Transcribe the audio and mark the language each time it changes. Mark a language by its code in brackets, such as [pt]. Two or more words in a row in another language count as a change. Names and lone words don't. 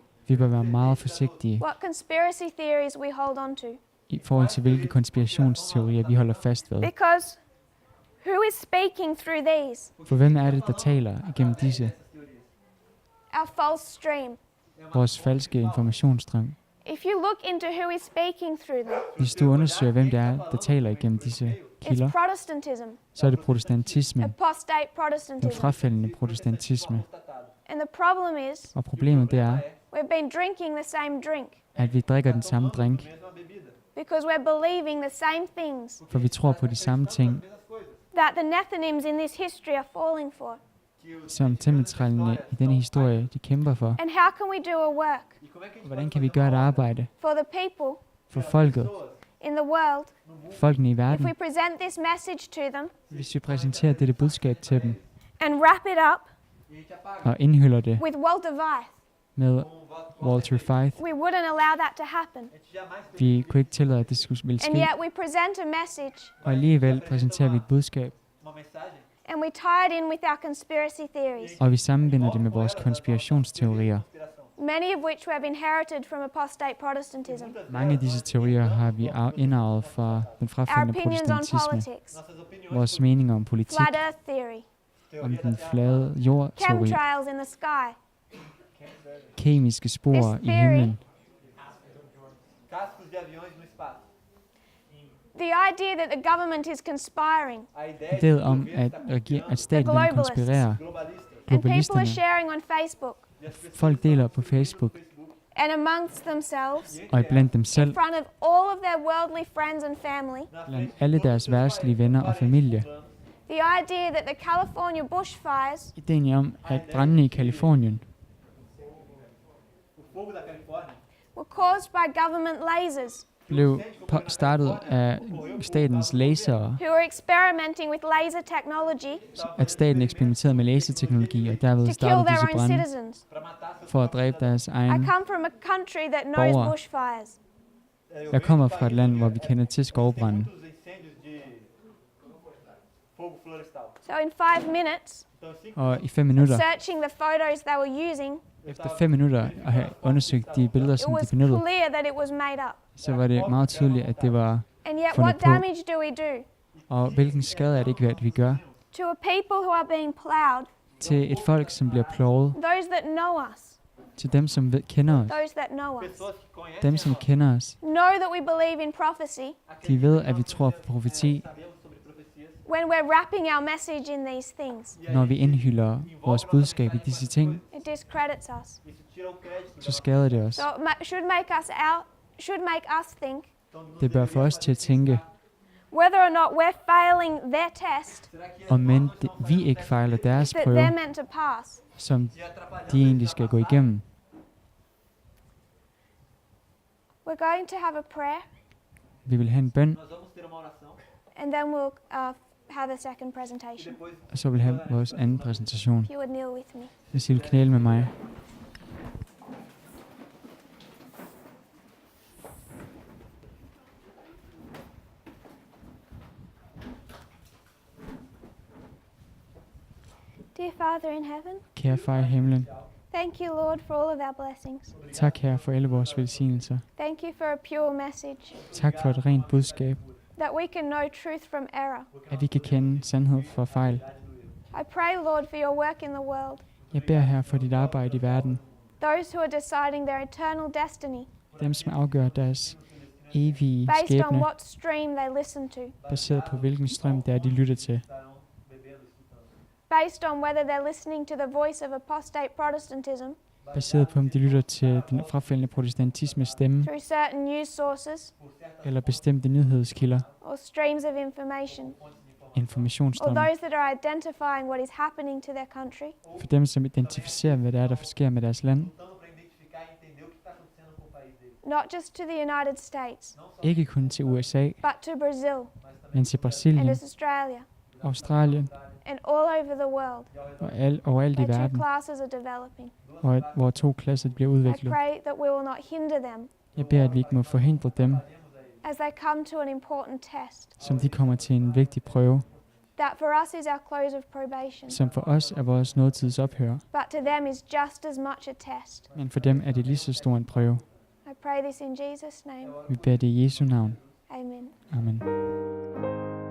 [da] Vi bør være meget forsigtige [en] what conspiracy theories we hold on to, [da] i forhold til, hvilke konspirationsteorier vi holder fast ved. [en] because who is speaking through these? [da] For hvem er det, der taler igennem disse, [en] Our false stream. [da] vores falske informationsstrøm? [en] If you look into who is speaking through them, [da] Hvis du undersøger, hvem det er, der taler igennem disse [en] it's [da] kilder, [en] Protestantism, [da] så er det protestantisme, [en] apostate [da] den [en] Protestantism. [da] frafaldende protestantisme. [en] And the problem is, [da] Og problemet det er, [en] we've been drinking the same drink [da] at vi drikker den samme drink, [pt] mesma bebida, [en] because we're believing the same things [da] for vi tror på de samme ting, [pt] mesmas coisas. [en] that the Nethinims in this history are falling for. [da] som tempeltrællene i denne historie, de kæmper for. [en] And how can we do a work [pt] E como é que a gente [da] Hvordan kan vi gøre et arbejde [en] for the people [da] for folket, [en] in the world [da] folkene i [en] if [da] verden, [en] we present this message to them [da] hvis vi præsenterer dette budskab til dem, [en] and wrap it up [pt] e a gente apaga [da] og indhylder det [en] with Walter Weiss? [da] med [pt] com Walter Fyth? [en] We wouldn't allow that to happen. [pt] a gente jamais [da] Vi kunne ikke tillade, at det ville [en] And [da] ske, [en] yet we present a message [da] og alligevel præsenterer vi et budskab, [pt] uma mensagem [en] and we tie it in with our conspiracy theories, [da] og vi sammenbinder det med vores konspirationsteorier. [pt] inspiração. [en] many of which we have inherited from apostate Protestantism. [da] Mange af disse teorier har vi indarvet fra den [en] Our [da] frafaldende [en] opinions on [da] protestantisme. [en] politics, [pt] Nossas opiniões [da] Vores meninger om politik, [en] flat earth theory, [da] om den flade jord-teori, [en] chemtrails in the sky, [da] kemiske spor [en] This [da] i [en] theory [da] himlen, [pt] cascos de aviões no espaço. [en] The idea that the government is conspiring [da] Idéet om, at staten den konspirerer, [en] and people are [da] globalisterne, [en] sharing on Facebook [da] folk deler på Facebook, [en] and amongst themselves [da] og iblandt dem [en] in [da] selv, [en] front of all of their worldly friends and family. [da] blandt alle deres værtslige venner og familie. [en] The idea that the California bushfires [da] Ideen om, at brandene i Kalifornien [en] were caused by government lasers [da] blev startet af statens lasere, [en] who were experimenting with laser technology [da] at staten eksperimenterede med laserteknologi, og derved [en] to kill [da] startede [en] their [da] disse [en] own [da] brande [en] citizens. [da] for at dræbe deres [en] I [da] egen. [en] come from a country that knows [da] borgere. [en] bushfires. [da] Jeg kommer fra et land, hvor vi kender til skovbrande. [en] So in 5 minutes, [da] Og i 5 minutter, [en] searching the photos they were using, [da] efter 5 minutter at have undersøgt de billeder, [en] it [da] som de [en] was [da] benyttede, [en] clear that it was made up. [da] så var det meget tydeligt, at det var, [en] And yet, [da] fundet [en] what [da] på. [en] damage do we do [da] og hvilken skade er det ikke, at vi gør, [en] to a people who are being plowed, [da] til et folk, som bliver ploget, [en] those that know us, [da] til dem, som kender os, [en] those that know us, [da] dem, som kender os. [en] know that we believe in prophecy [da] De ved, at vi tror på profeti, [en] when we're wrapping our message in these things. [da] når vi indhylder vores budskab i disse ting, [en] It discredits us. [da] så skader det os. [en] So it should make us think [da] Det bør få os til at tænke, [en] whether or not we're failing their test [da] om men vi ikke fejler deres [en] that [da] prøve, [en] they're meant to pass. [da] som de egentlig skal gå igennem. [en] We're going to have a prayer, [da] Vi vil have en bøn, [en] and then we'll have a second presentation. [da] og så vil vi have vores anden præsentation. [en] If you would kneel with me. [da] Hvis I vil knæle med mig. [en] Dear Father in heaven, [da] Kære far i himlen, [en] thank you, Lord, for all of our blessings. [da] tak herre for alle vores velsignelser. [en] Thank you for a pure message, [da] Tak for et rent budskab, [en] that we can know truth from error. [da] at vi kan kende sandhed fra fejl. [en] I pray, Lord, for your work in the world, [da] Jeg beder her for dit arbejde i verden, [en] those who are deciding their eternal destiny [da] dem som afgør deres evige [en] based on [da] skæbne, [en] what stream they listen to, [da] baseret på hvilken strøm det er, de lytter til. [en] based on whether they're listening to the voice of apostate Protestantism [da] Baseret på, om de lytter til den frafaldende protestantismes stemme, [en] through certain news sources [da] eller bestemte nyhedskilder, [en] or streams of information, or [da] informationsstrømme. [en] those that are identifying what is happening to their country, [da] For dem, som identificerer, hvad det er, der sker med deres land. [en] not just to the United States, [da] Ikke kun til USA, [en] but to Brazil [da] men til [en] and [da] Brasilien, [en] to Australia [da] Australien [en] and all over the world, [da] og overalt i [en] where two [da] verden, [en] classes are developing. [da] hvor 2 klasser bliver [en] I [da] udviklet. [en] pray that we will not hinder them [da] Jeg beder, at vi ikke må forhindre dem, [en] as they come to an important test. [da] som de kommer til en vigtig prøve, [en] That for us is our close of probation, [da] som for os er vores nådetids ophør, [en] but to them is just as much a test. [da] men for dem er det lige så stor en prøve. [en] I pray this in Jesus' name. [da] Vi beder det i Jesu navn. [en] Amen. [da] Amen.